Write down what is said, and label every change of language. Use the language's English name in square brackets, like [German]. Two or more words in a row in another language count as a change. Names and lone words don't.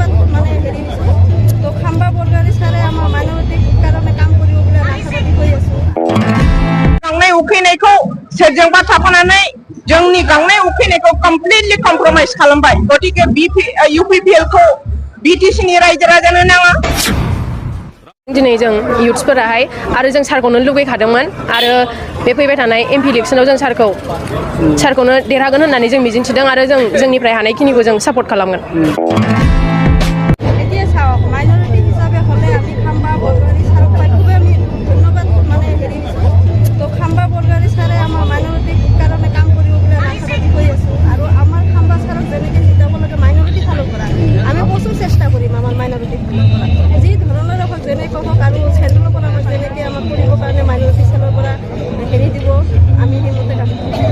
[Assamese] মানে হেৰি তো খাম্বা বৰগাৰী ছাৰে আমাৰ মাইনৰিটিৰ কাৰণে কাম কৰিব বুলি আশাবাদী হৈ আছো। [Bodo] गांनाय उखैनायखौ सोरजोंबा थाफानानै जोंनि गांनाय उखैनायखौ [English] completely compromise [Bodo] खालामबाय। गतिके UPPL खौ BTC नि रायजो राजानो नाङा। दिनै जों इयुथ्सफोराहाय आरो जों सारखौनो लुगैखादोंमोन आरो बे फैबाय थानाय [English] MP election [Bodo] जों सारखौनो देरहागोन होननानै जों मिजिंथिदों आरो जों जोंनिफ्राय हानायखिनिखौ जों सापर्ट खालामगोन। [Assamese] এতিয়া চাওক মাইনৰিটি হিচাপে হ'লে আমি খাম্বা বৰগাৰী ছাৰক পাই খুবেই আমি ধন্যবাদ মানে হেৰি তো খাম্বা বৰগাৰী ছাৰে আমাৰ মাইনৰিটিৰ কাৰণে কাম কৰিব বুলি আশাবাদী হৈ আছো আৰু আমাৰ খাম্বা ছাৰক যেনেকৈ জিতাব লাগে মাইনৰিটি ফালৰ পৰা আমি প্ৰচুৰ চেষ্টা কৰিম আমাৰ মাইনৰিটি ফালৰ পৰা যি ধৰণৰ হওক যেনে কওক আৰু চেণ্ট্ৰেলৰ পৰা আমাক যেনেকৈ আমাক কৰিবৰ কাৰণে [English] minority cell [Assamese] পৰা হেৰি দিব আমি সেইমতে কাম কৰিম।